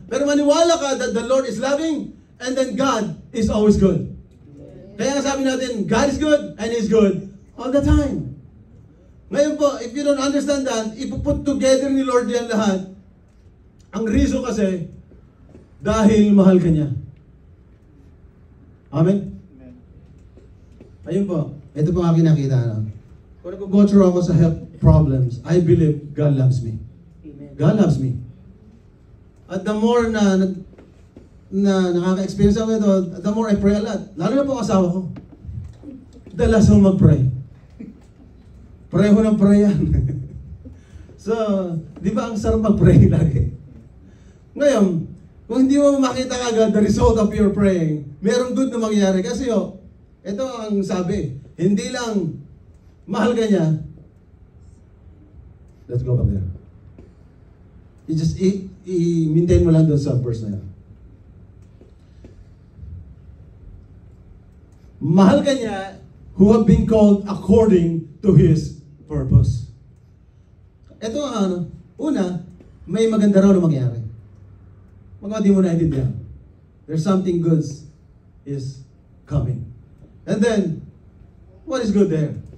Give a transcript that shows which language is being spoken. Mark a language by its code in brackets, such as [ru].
[tl] Pero maniwala ka [en] that the Lord is loving and then God is always good. [tl] Kaya nga sabi natin, [en] God is good and He's good all the time. [tl] Ngayon po, [en] if you don't understand that, [tl] ipuput together ni Lord yan lahat. Ang reason kasi, dahil mahal ka niya. Amen? Ayun po, ito po ang aking nakita. Kung nag-go through ako sa health problems, [en] I believe God loves me. Amen. God loves me. [tl] At the more na nakaka-experience ako ito, [en] the more I pray a lot. [tl] Lalo na po ang asawa ko. Dalas akong mag-pray. Pray ko ng pray yan. So, di ba ang sarap mag-pray lagi? Ngayon, kung hindi mo makita agad [en] the result of your praying, [tl] merong good na mangyayari. Kasi ito ang sabi, hindi lang mahal ka niya. [en] Let's go back there. You just [tl] i-maintain mo lang doon sa verse na yan. Mahal ka niya [en] who have been called according to His purpose. [tl] Ito ang una, may maganda raw na mangyari. Mga di mo naintindihan. [en] There's something good is coming. And then, what is good there?